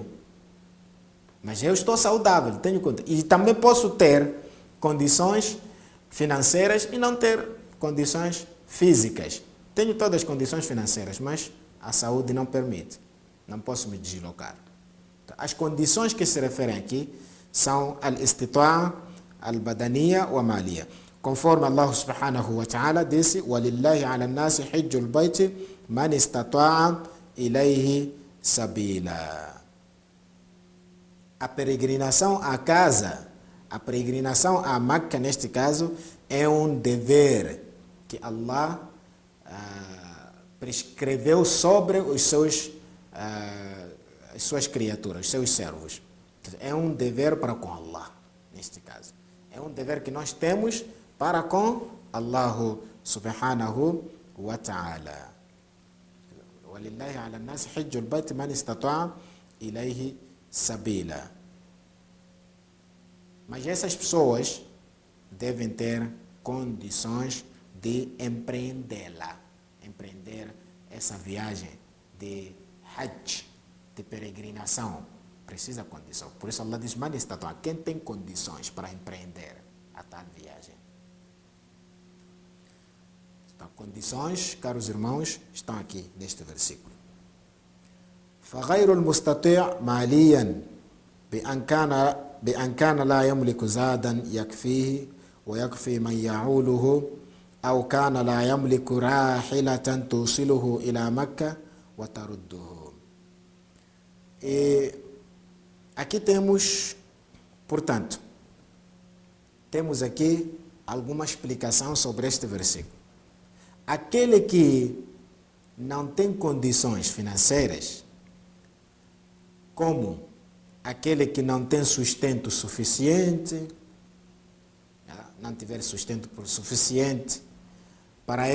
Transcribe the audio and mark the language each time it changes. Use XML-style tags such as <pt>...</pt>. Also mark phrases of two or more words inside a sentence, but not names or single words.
<pt>Mas eu estou saudável, tenho conta. E também posso ter condições financeiras e não ter condições físicas. Tenho todas as condições financeiras, mas a saúde não permite. Não posso me deslocar. As condições que se referem aqui são</pt> <ar>الاستطاعة البدنية والمالية.</ar> <pt>Conforme Allah</pt> <ar>سبحانه وتعالى</ar> <pt>disse,</pt> <ar>وَلِلَّهِ عَلَى النَّاسِ حِجُّ الْبَيْتِ مَنِ اسْتَطَاعَ إِلَيْهِ سَبِيلًا.</ar> <pt>A peregrinação à casa, a peregrinação a Meca, neste caso, é um dever que Allah prescreveu sobre as suas criaturas, os seus servos. É um dever para com Allah, neste caso. É um dever que nós temos para com Allah</pt> <ar>سبحانه وتعالى. وَلِلَّهِ عَلَى النَّاسِ حِجُّ الْبَيْتِ مَنِ اسْتَطَاعَ إِلَيْهِ sabila.</ar> <pt>Mas essas pessoas devem ter condições de empreender essa viagem de Hajj, de peregrinação. Precisa de condição. Por isso Allah diz,</pt> <ar>من استطاع,</ar> <pt>quem tem condições para empreender a tal viagem. Então, condições, caros irmãos, estão aqui neste versículo.</pt> <ar>فغير المستطيع ماليا بأن كان لا يملك زادا يكفيه ويكفي من يعوله أو كان لا يملك راحلة توصله إلى مكة وترده.</ar> <pt>E aqui temos, portanto, temos aqui alguma explicação sobre este versículo. Aquele que não tem condições financeiras, como aquele que não tem sustento suficiente, não tiver sustento suficiente para</pt>